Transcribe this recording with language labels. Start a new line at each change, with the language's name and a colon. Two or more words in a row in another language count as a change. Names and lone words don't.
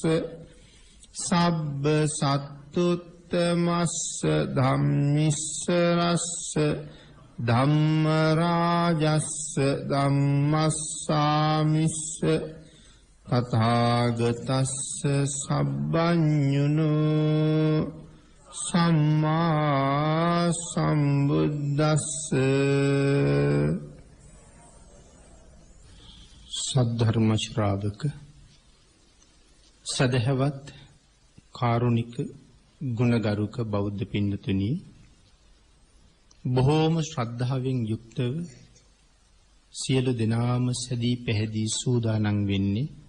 Pali: සබ්බ සත්තුත්තමස්ස ධම්මිස්ස රස්ස ධම්ම රාජස්ස ධම්මස්සාමිස්ස තථාගතස්ස සබ්බඤුනෝ සම්මා සම්බුද්දස්ස
Sinhala: සද්ධර්ම ශ්‍රාවක සදහවත් කාරුණික ගුණගරුක බෞද්ධ පින්නතුනි බොහෝම ශ්‍රද්ධාවෙන් යුක්තව සියලු දෙනාම සැදී පැහැදී සූදානම් වෙන්නේ